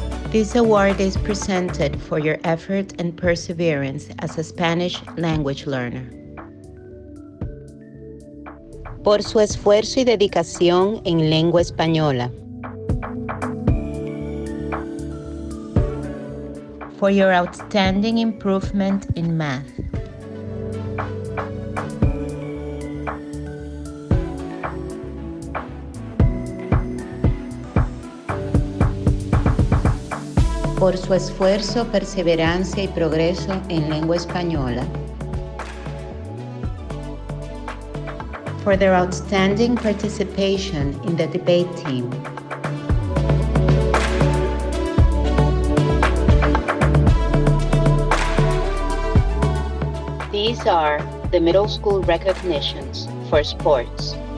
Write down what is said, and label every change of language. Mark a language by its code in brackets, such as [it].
[en] This award is presented for your effort and perseverance as a Spanish language learner. [es] Por su esfuerzo y dedicación en lengua española. [en] For your outstanding improvement in math. [es] Por su esfuerzo, perseverancia y progreso en lengua española. [en] For their outstanding participation in the debate team. These are the middle school recognitions for sports.